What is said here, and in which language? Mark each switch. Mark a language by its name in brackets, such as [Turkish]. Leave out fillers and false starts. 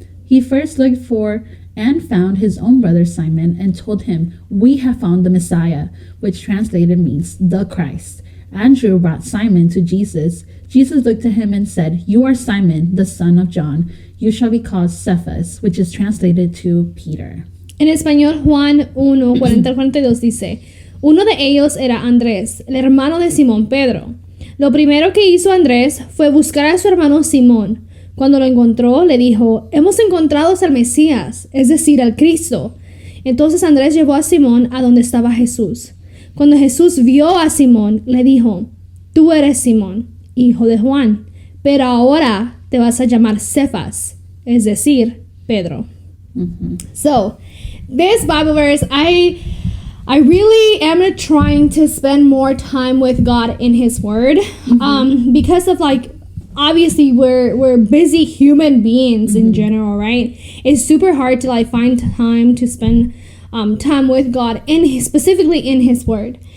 [English] He first looked for and found his own brother Simon and told him, "We have found the Messiah," which translated means the Christ. Andrew brought Simon to Jesus. Jesus looked at him and said, "You are Simon, the son of John. You shall be called Cephas," which is translated to Peter. [Spanish] En español, Juan 1, 40-42 dice, uno de ellos era Andrés, el hermano de Simón Pedro. Lo primero que hizo Andrés fue buscar a su hermano Simón. Cuando lo encontró, le dijo, "Hemos encontrado al Mesías", es decir, al Cristo. Entonces Andrés llevó a Simón a donde estaba Jesús. Cuando Jesús vio a Simón, le dijo, "Tú eres Simón, hijo de Juan, pero ahora te vas a llamar Cefas", es decir, Pedro. [English] So, this Bible verse, I really am trying to spend more time with God in His Word, because of obviously we're busy human beings in general, right? It's super hard to find time to spend time with God specifically in His Word.